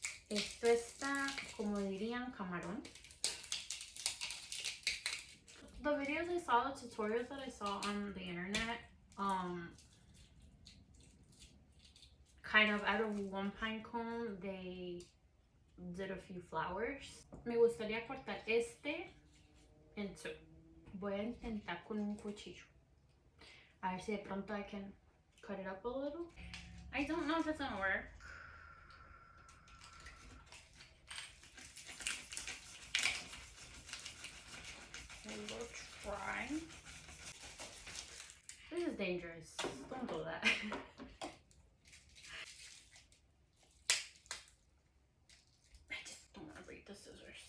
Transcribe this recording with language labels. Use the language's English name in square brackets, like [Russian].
[Spanish] Esto está, como dirían, camarón. [English] The videos I saw, the tutorials that I saw on the internet, kind of out of one pine cone, they did a few flowers. [Spanish] Me gustaría cortar este en [English] two. [Spanish] Voy a intentar con un cuchillo. A ver si de pronto [English] I can cut it up a little. I don't know if it's gonna work. trying. This is dangerous. Don't do that. I just don't want to break the scissors.